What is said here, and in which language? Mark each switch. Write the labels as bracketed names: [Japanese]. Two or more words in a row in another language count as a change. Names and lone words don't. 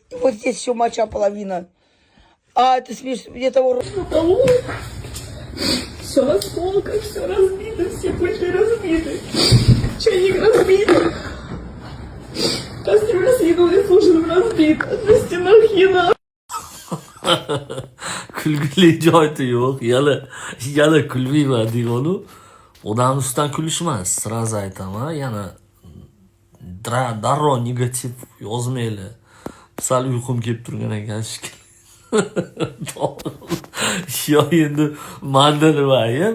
[Russian] Вот здесь еще моча половина. А это смешно. Где-то вот... Все в осколках, все разбито, все пульты разбиты. Чайник разбит. Кастрюля с едой с ужином разбита. На стенах еда. [Uzbek] Kulgili joyi yo'q. Yana kulmayman deganu. Odam ustidan kulish emas, sraz aytaman. Yana darrov negativ yozmaylar. Sal uyqum kelib turgan ekan yo endi manda nima ayb?